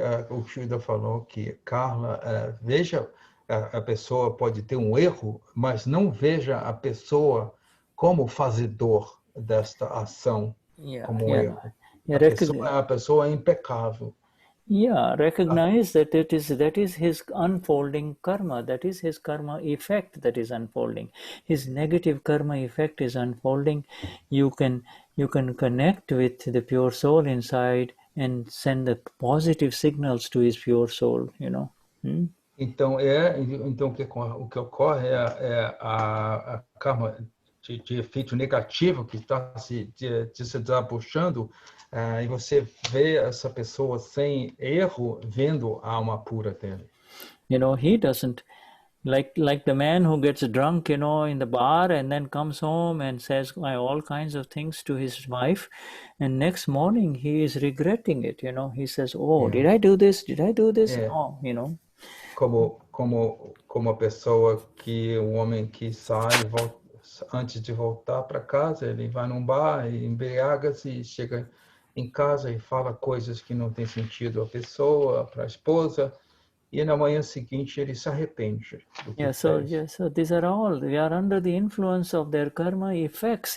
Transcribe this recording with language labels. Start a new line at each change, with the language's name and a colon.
Portuguese: O Shuddha falou que Carla veja a pessoa pode ter um erro, mas não veja a pessoa como fazedor desta ação como erro. A pessoa é impecável.
English: Yeah, recognize that that is his unfolding karma. That is his karma effect that is unfolding. His negative karma effect is unfolding. You can connect with the pure soul inside and send the positive signals to his pure soul,
Portuguese: Então o que ocorre é a karma de efeito negativo que está se desabuchando, e você vê essa pessoa sem erro vendo a alma pura dele.
English: He doesn't Like the man who gets drunk, in the bar and then comes home and says all kinds of things to his wife, and next morning he is regretting it. He says, "Oh, did I do this? Did I do this?" No,
Portuguese: Como a pessoa que um homem que sai antes de voltar para casa, ele vai num bar e embriaga-se e chega em casa e fala coisas que não tem sentido à pessoa, para a esposa. E na manhã seguinte ele se arrepende do que fez.
English: So these are all, they are under the influence of their karma effects.